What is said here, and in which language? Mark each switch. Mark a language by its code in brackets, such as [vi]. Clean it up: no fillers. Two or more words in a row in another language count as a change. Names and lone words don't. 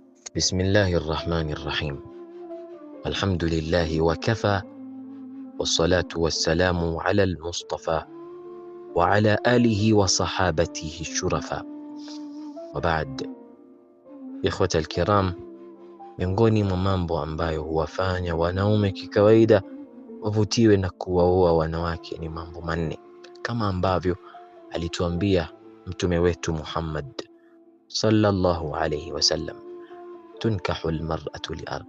[ar] بسم الله الرحمن الرحيم. الحمد لله وكفى، والصلاة والسلام على المصطفى وعلى آله وصحابته الشرفاء، وبعد. إخوة الكرام, [sw] miongoni mwa mambo ambayo huwafanya wanaume kikawaida wavutiwe na kuwaoa wanawake ni mambo manne, kama ambavyo alituambia mtume wetu Muhammad [ar] صلى الله عليه وسلم, تنكح المرأة لأربع.